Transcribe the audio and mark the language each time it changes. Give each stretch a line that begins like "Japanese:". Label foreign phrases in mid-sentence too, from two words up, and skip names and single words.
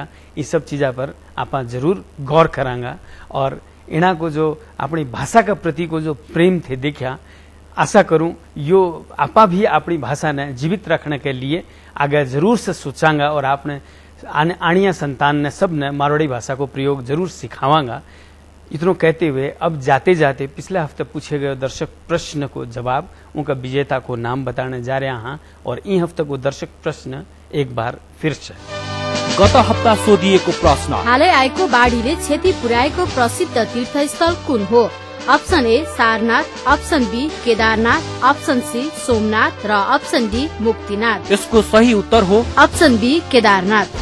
Marwari: इस सब चीजा पर आप जरूर गौर करांगा, और इना को जो अपनी भाषा के प्रति को जो प्रेम थे देखा, आशा करूं यो आपा भी अपनी भाषा ने जीवित रखने के लिए आगे जरूर से सोचांगा, और आपने आणिया संतान ने सब ने मारवाड़ी भाषा को प्रयोग जरूर सिखावांगा।
Hindi: इतना कहते हुए अब जाते जाते पिछले हफ्ते पूछे गए दर्शक प्रश्न को जवाब, उनका विजेता को नाम बताने जा रहे हैं। और इ हफ्ते को दर्शक प्रश्न एक बार फिर से
Nepali: गत हप्ता सोधिएको प्रश्न, हालै आएको बाढीले क्षति पुर्याएको प्रसिद्ध तीर्थस्थल कुन हो?
English: option A Sarnath, option B Kedarnath, option C Somnath र option D Muktinath।
Nepali: यसको सही उत्तर हो
English: option B Kedarnath.